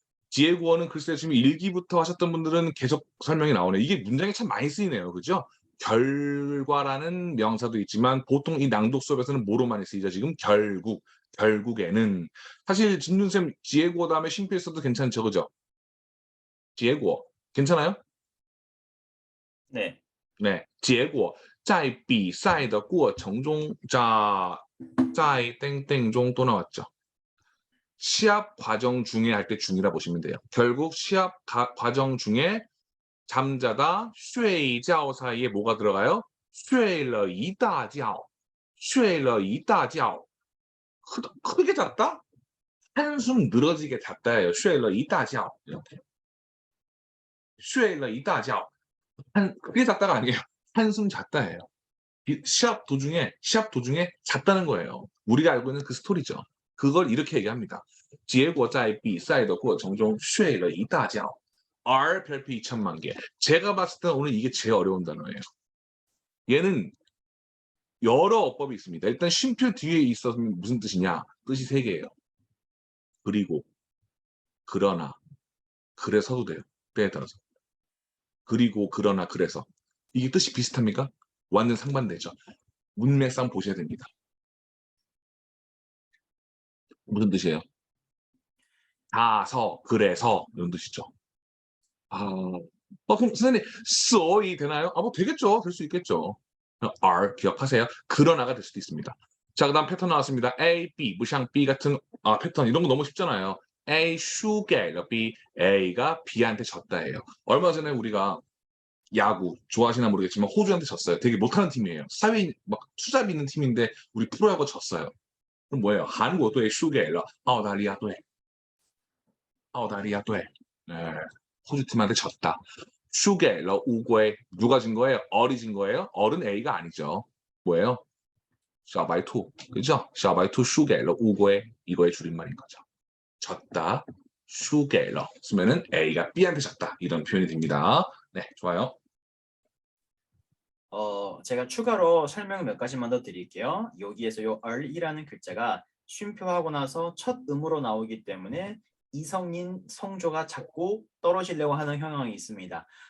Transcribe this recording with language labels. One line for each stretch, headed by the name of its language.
Korean: 지혜구어는 글쎄 지금 1기부터 하셨던 분들은 계속 설명이 나오네. 이게 문장에 참 많이 쓰이네요. 그죠? 결과라는 명사도 있지만 보통 이 낭독 수업에서는 뭐로 많이 쓰이죠? 지금 결국에는 사실 진준쌤 지혜구어 다음에 쉼표 써도 괜찮죠, 그죠? 지혜구어 괜찮아요? 네. 네,
Chinese: 结果在比赛的过程中，
Korean: 在땡땡中또 나왔죠. 시합 과정 중에 할 때 중이라 보시면 돼요. 결국 시합 과정 중에 잠자다 睡觉 사이에 뭐가 들어가요?
Chinese: 睡了一大觉睡了一大觉
Korean: 크게 잤다? 한숨 늘어지게 잤다예요.
Chinese: 睡了一大觉
Korean: 이렇게.
Chinese: 睡了一大觉
Korean: 크게 잤다가 아니에요. 한숨 잤다예요. 시합 도중에 잤다는 거예요. 우리가 알고 있는 그 스토리죠. 그걸 이렇게 얘기합니다.
Chinese: 结果在比赛的过程中睡了一大觉 R
Korean: 별표 2천만 개. 제가 봤을 때는 오늘 이게 제일 어려운 단어예요. 얘는 여러 어법이 있습니다. 일단 쉼표 뒤에 있었으면 무슨 뜻이냐? 뜻이 3개예요. 그리고, 그러나, 그래서도 돼요. 때에 따라서. 그리고, 그러나, 그래서. 이게 뜻이 비슷합니까? 완전 상반되죠. 문맥상 보셔야 됩니다. 무슨 뜻이에요? 다서, 그래서 이런 뜻이죠. 그럼 선생님, 所以 되나요? 뭐 되겠죠. 될 수 있겠죠. R 기억하세요. 그러나가 될 수도 있습니다. 자, 그 다음 패턴 나왔습니다. A, B, 不像 B 같은 패턴 이런 거 너무 쉽잖아요. A
Chinese: 输给了
Korean: B, A가 B한테 졌다예요. 얼마 전에 우리가 야구 좋아하시나 모르겠지만 호주한테 졌어요. 되게 못하는 팀이에요. 사회 막 투잡 있는 팀인데 우리 프로야구 졌어요. 그럼 뭐예요?
Chinese: 한국队输给了澳大利亚队.
Korean: 네, 호주 팀한테 졌다.
Chinese: 输给了乌龟
Korean: 누가 진 거예요? 얼이 진 거예요? 얼은 A가 아니죠. 뭐예요? 小白兔 그죠?
Chinese: 小白兔输给了乌龟
Korean: 이거의 줄임말인 거죠. 졌다. 输给了 쓰면은 A가 B한테 졌다. 이런 표현이 됩니다. 네, 좋아요. 제가 추가로 설명을 몇 가지만 더 드릴게요. 여기에서 요 얼이라는 글자가 쉼표하고 나서 첫 음으로 나오기 때문에 이성인 성조가 자꾸 떨어지려고 하는 경향이 있습니다.